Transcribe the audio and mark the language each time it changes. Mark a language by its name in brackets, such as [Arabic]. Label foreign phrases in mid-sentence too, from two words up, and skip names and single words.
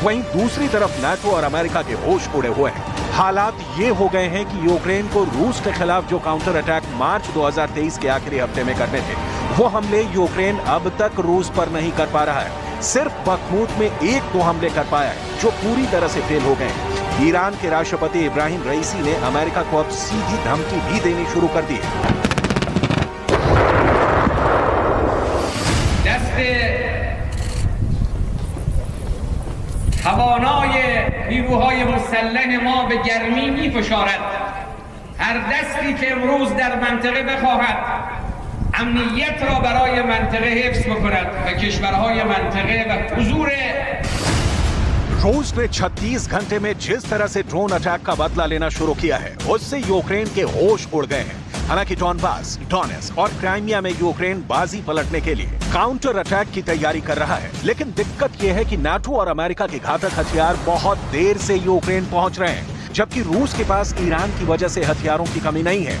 [Hindi] वहीं दूसरी तरफ नाटो और अमेरिका के होश उड़े हुए हैं। हालात ये हो गए हैं कि यूक्रेन को रूस के खिलाफ जो [English] counter attack [Hindi] मार्च 2023 के आखिरी हफ्ते में करने थे, वो हमले यूक्रेन अब तक रूस पर नहीं कर पा रहा है। सिर्फ बखमूत में 1-2 हमले कर पाया है, जो पूरी तरह से फेल हो गए हैं। ईरान के राष्ट्रपति इब्राहिम रईसी ने अमेरिका को अब सीधी धमकी भी देनी शुरू कर दी है। [Persian] توانای نیروهای مسلح ما به گرمی می‌فشارد. هر دستی که امروز در منطقه بخواهد امنیت را برای منطقه حفظ بکند و کشورهای منطقه و حضور [Hindi] रूस ने 36 घंटे में जिस तरह से [English] drone attack [Hindi] का बदला लेना शुरू किया है, उससे यूक्रेन के होश उड़ गए हैं। हालांकि डॉनबास, डोनेट्स्क और क्राइमिया में यूक्रेन बाजी पलटने के लिए [English] counter attack [Hindi] की तैयारी कर रहा है। लेकिन दिक्कत यह है कि नाटो और अमेरिका के घातक हथियार बहुत देर से यूक्रेन पहुंच रहे हैं, जबकि रूस के पास ईरान की वजह से हथियारों की कमी नहीं है।